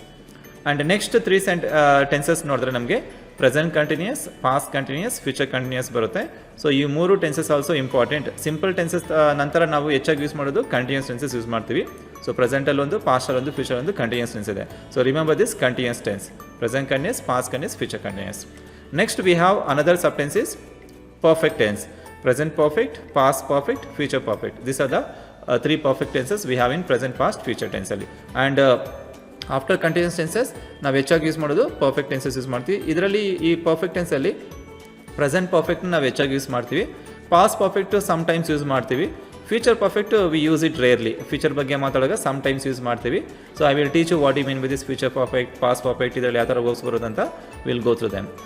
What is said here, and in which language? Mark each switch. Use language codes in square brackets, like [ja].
[kn] And next 3 tenses ನೋಡಿದ್ರೆ ನಮಗೆ present continuous, past continuous, future continuous ಬರುತ್ತೆ. ಸೊ ಈ 3 tenses also important. Simple tenses ನಂತರ ನಾವು ಹೆಚ್ಚಾಗಿ ಯೂಸ್ ಮಾಡೋದು ಕಂಟಿನ್ಯೂಸ್ ಟೆನ್ಸಸ್ ಯೂಸ್ ಮಾಡ್ತೀವಿ. ಸೊ ಪ್ರೆಸೆಂಟಲ್ಲಿ ಒಂದು, ಪಾಸ್ಟಲ್ಲಿ ಒಂದು, ಫ್ಯೂಚರ್ ಒಂದು ಕಂಟಿನ್ಯೂಸ್ ಟೆನ್ಸ್ ಇದೆ. So [en] remember this continuous tense: [kn] present continuous, past continuous, future continuous. [en] Next we have another sub tense is perfect tense: present perfect, past perfect, future perfect. These are the 3 perfect tenses we have in present, past, future tense ಅಲ್ಲಿ. And after continuous tenses [kn] ನಾವು ಹೆಚ್ಚಾಗಿ use ಮಾಡೋದು perfect tenses use ಮಾಡ್ತೀವಿ. ಇದರಲ್ಲಿ ಈ perfect ಟೆನ್ಸಲ್ಲಿ present ಪರ್ಫೆಕ್ಟ್ನ ನಾವು ಹೆಚ್ಚಾಗಿ use ಮಾಡ್ತೀವಿ. Past perfect some times use ಮಾಡ್ತೀವಿ. Future perfect [en] We use it rarely. [kn] Future ಬಗ್ಗೆ ಮಾತಾಡೋವಾಗ ಸಮ್ ಟೈಮ್ಸ್ ಯೂಸ್ ಮಾಡ್ತೀವಿ. [en] so I will teach you what you mean with this future perfect, past perfect, [kn] ಇದರಲ್ಲಿ ಯಾವ ಥರ works ಬರೋದಂತ [en] Will go through them.